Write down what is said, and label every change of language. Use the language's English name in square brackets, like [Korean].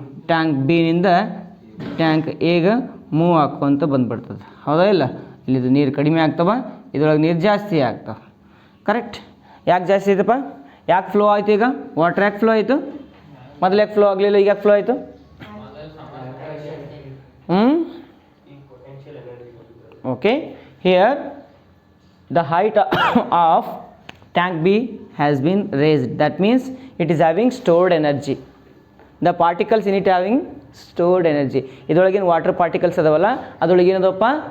[Kannada] Tank B ನಿಂದ tank ಎಗೆ move ಹಾಕೊಂತ ಬಂದ್ಬಿಡ್ತದೆ. ಹೌದಾ ಇಲ್ಲ? ಇಲ್ಲಿದು ನೀರು ಕಡಿಮೆ ಆಗ್ತವ, ಇದ್ರೊಳಗೆ ನೀರು ಜಾಸ್ತಿ ಆಗ್ತವೆ. ಕರೆಕ್ಟ್? ಯಾಕೆ ಜಾಸ್ತಿ ಆಯ್ತಪ್ಪ? ಯಾಕೆ ಫ್ಲೋ ಆಯಿತು? ಈಗ ವಾಟರ್ ಯಾಕೆ ಫ್ಲೋ ಆಯಿತು? ಮೊದಲು ಯಾಕೆ ಫ್ಲೋ ಆಗಲಿಲ್ಲ, ಈಗ ಯಾಕೆ ಫ್ಲೋ ಆಯಿತು? [English] Okay, here the height of tank B has been raised. That means it is having stored energy. The particles in it having stored energy. [Kannada] ಇದರೊಳಗಿನ water particles ಅದಾವಲ್ಲ, ಅದರೊಳಗೆ ಏನದಪ್ಪ?